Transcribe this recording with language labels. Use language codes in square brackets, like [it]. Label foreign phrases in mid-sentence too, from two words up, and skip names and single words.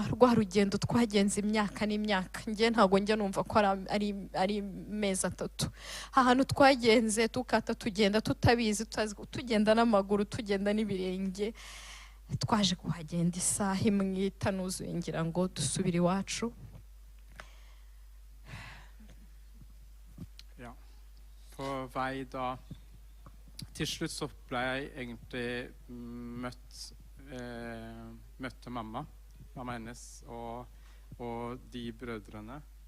[rw] Rwa rugendo twagenze imyaka n'imyaka, njye ntabwo njya numva ko ari mezi 3. Ahantu twagenze tukata, tugenda tutabizi, tugenda n'amaguru, tugenda n'ibirenge. Twaje kuhagenda isaha imwe itanuzuye ngira ngo dusubire iwacu. [no] Ja, på vei da til slutt så ble jeg egentlig møtte mamma hennes og de brødrene.